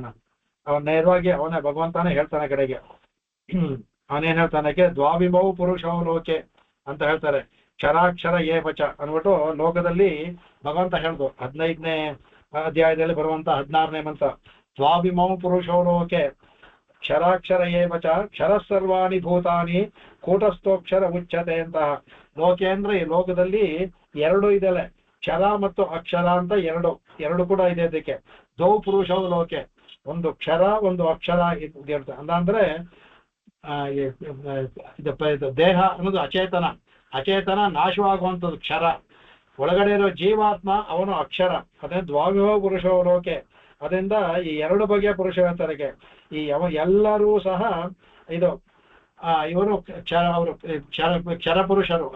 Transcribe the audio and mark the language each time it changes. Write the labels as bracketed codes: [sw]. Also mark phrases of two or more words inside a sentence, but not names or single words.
[kn] ಅವನ್ ನೇರವಾಗಿ ಅವನೇ ಭಗವಂತನೇ ಹೇಳ್ತಾನೆ. ಕಡೆಗೆ ಅವನೇನ್ ಹೇಳ್ತಾನೆ, [sa] ದ್ವಾವಿಮೌ ಪುರುಷೌ ಲೋಕೆ [kn] ಅಂತ ಹೇಳ್ತಾರೆ. [sa] ಕ್ಷರಾಕ್ಷರ ಏವಚ [kn] ಅಂದ್ಬಿಟ್ಟು ಲೋಕದಲ್ಲಿ ಭಗವಂತ ಹೇಳ್ದು 15ನೇ ಅಧ್ಯಾಯದಲ್ಲಿ ಬರುವಂತ 16ನೇ ಮಂತ್ರ. [sa] ದ್ವಾವಿಮೌ ಪುರುಷೋ ಲೋಕೆ ಕ್ಷರಾಕ್ಷರ ಏವಚ ಕ್ಷರ ಸರ್ವಾಣಿ ಭೂತಾನಿ ಕೂಟಸ್ಥೋಕ್ಷರ ಉಚ್ಯತೆ ಅಂತ. [kn] ಲೋಕೆ ಅಂದ್ರೆ ಈ ಲೋಕದಲ್ಲಿ ಎರಡು ಇದೆಲ್ಲ, ಕ್ಷರ ಮತ್ತು ಅಕ್ಷರ ಅಂತ ಎರಡು ಕೂಡ ಇದೆ. [sa] ಅದಕ್ಕೆ ದ್ವೌ ಪುರುಷೋ ಲೋಕೆ, [kn] ಒಂದು ಕ್ಷರ ಒಂದು ಅಕ್ಷರ ಇರುತ್ತೆ. ಅಂದ್ರೆ ಇದು ದೇಹ ಅನ್ನೋದು ಅಚೇತನ ನಾಶವಾಗುವಂಥದ್ದು ಕ್ಷರ. ಒಳಗಡೆ ಇರೋ ಜೀವಾತ್ಮ ಅವನು ಅಕ್ಷರ. ಅದೇ [sa] ದ್ವಾವಿಮೋ ಪುರುಷೋ ಲೋಕೆ. [kn] ಅದರಿಂದ ಈ ಎರಡು ಬಗೆಯ ಪುರುಷರಿಗೆ ಈ ಎಲ್ಲರೂ ಸಹ ಇವರು ಅವರು ಕ್ಷರ ಪುರುಷರು.